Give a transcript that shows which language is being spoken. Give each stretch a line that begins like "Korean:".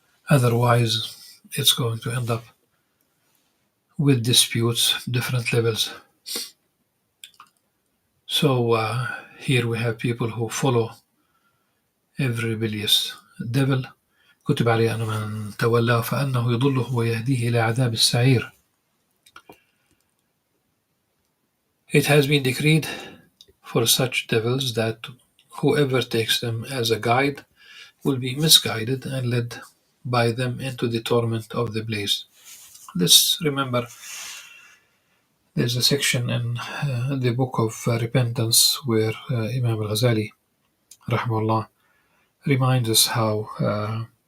English: Otherwise, it's going to end up with disputes, different levels. So here we have people who follow every rebellious devil.
Arabic: كتب عليه أن من تولاه فأنه يضله ويهديه إلى عذاب السعير.
English: It has been decreed for such devils that whoever takes them as a guide will be misguided and led by them into the torment of the blaze. Let's remember there's a section in the book of repentance where Imam Al-Ghazali rahimahullah reminds us how